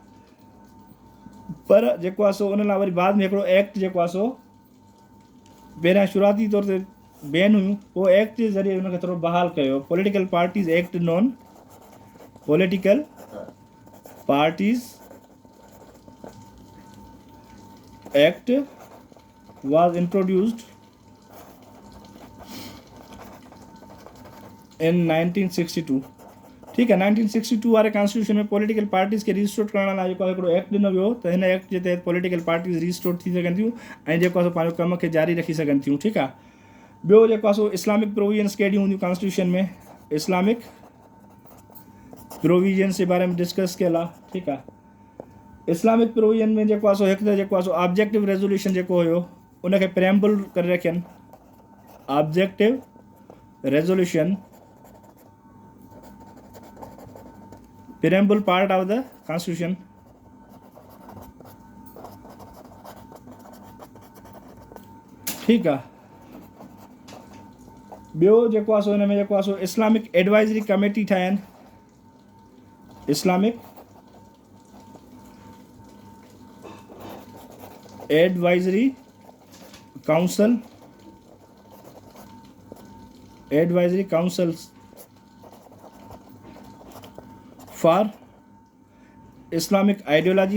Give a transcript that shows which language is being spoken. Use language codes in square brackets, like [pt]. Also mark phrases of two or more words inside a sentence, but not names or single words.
[sd] पर जेको आहे सो उन लाइ वरी बाद में हिकिड़ो एक्ट जेको आहे सो पहिरियां शुरूआती तौर ते बैन हुयूं, पोइ एक्ट जे ज़रिए हुनखे थोरो बहाल कयो, [en] political parties act non political parties act was introduced in 1962, [sd] ठीकु आहे। 1962 वारे कॉन्स्टिट्यूशन में [en] political parties [sd] खे रजिस्टर करण लाइ जेको आहे हिकिड़ो एक्ट ॾिनो वियो, त हिन एक्ट जे तहत [en] political parties register [sd] थी सघनि थियूं ऐं जेको आहे पंहिंजो कम खे जारी रखी सघनि थियूं, ठीकु आहे। ॿियो जेको आहे सो [en] Islamic provisions [sd] कहिड़ियूं हूंदियूं कॉन्स्टिट्यूशन में, [en] Islamic provisions [sd] जे बारे में डिस्कस कयल आहे, ठीकु आहे। [en] Islamic provision [sd] में जेको आहे सो हिकु त जेको आहे सो [en] objective resolution [sd] जेको हुयो उनखे प्रेम्बल करे रखियनि, [en] objective resolution preamble part of the constitution, [sd] ठीकु आहे। ॿियो जेको आहे सो हिन में जेको आहे सो [en] Islamic advisory committee [sd] ठाहिया आहिनि, [en] Islamic advisory council, advisory councils for Islamic ideology